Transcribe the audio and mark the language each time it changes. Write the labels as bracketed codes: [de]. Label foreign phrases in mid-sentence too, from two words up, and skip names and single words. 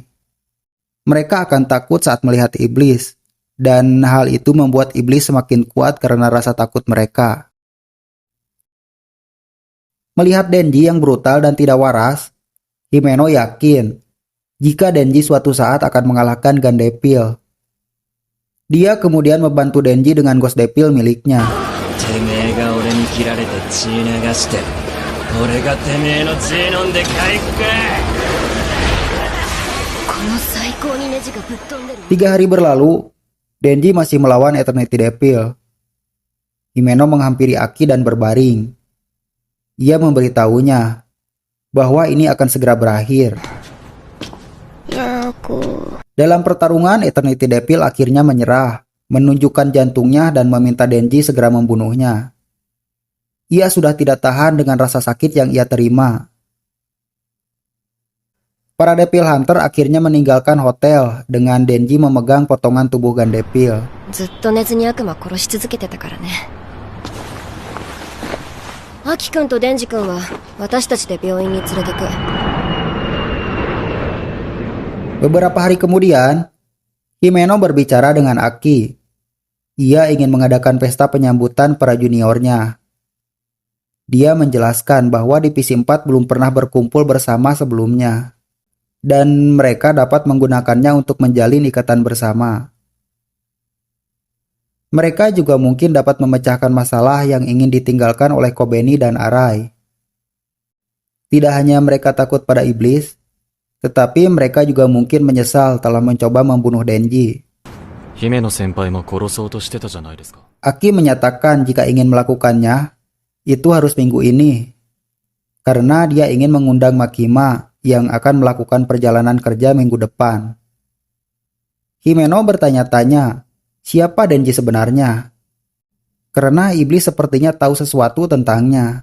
[id] Mereka akan takut saat melihat iblis, dan hal itu membuat iblis semakin kuat karena rasa takut mereka. Melihat Denji yang brutal dan tidak waras, Himeno yakin jika Denji suatu saat akan mengalahkan Gun Devil. Dia kemudian membantu Denji dengan Ghost Devil miliknya. [ja] てめえが俺に切られて血流して俺がてめえの血飲んで回復か。この最高にネジがぶっ飛んでる。 [id] 3 hari berlalu, Denji masih melawan Eternity Devil. Himeno menghampiri Aki dan berbaring. Ia memberitahunya bahwa ini akan segera berakhir. Dalam pertarungan, Eternity Devil akhirnya menyerah, menunjukkan jantungnya dan meminta Denji segera membunuhnya. Ia sudah tidak tahan dengan rasa sakit yang ia terima. Para Devil Hunter akhirnya meninggalkan hotel dengan Denji memegang potongan tubuh Gun Devil. [ja] ずっと寝ずに悪魔殺し続けてたからね。アキくんとデンジくんは私たちで病院に連れてく。 [id] Beberapa hari kemudian, Himeno berbicara dengan Aki. Ia ingin mengadakan pesta penyambutan para juniornya. Dia menjelaskan bahwa Divisi 4 belum pernah berkumpul bersama sebelumnya, dan mereka dapat menggunakannya untuk menjalin ikatan bersama. Mereka juga mungkin dapat memecahkan masalah yang ingin ditinggalkan oleh Kobeni dan Arai. Tidak hanya mereka takut pada iblis, tetapi mereka juga mungkin menyesal telah mencoba membunuh Denji. [ja] 姫野先輩も殺そうとしてたじゃないですか。 [id] Aki menyatakan jika ingin melakukannya, itu harus minggu ini. Karena dia ingin mengundang Makima yang akan melakukan perjalanan kerja minggu depan. Himeno bertanya-tanya, siapa Denji sebenarnya? Karena iblis sepertinya tahu sesuatu tentangnya.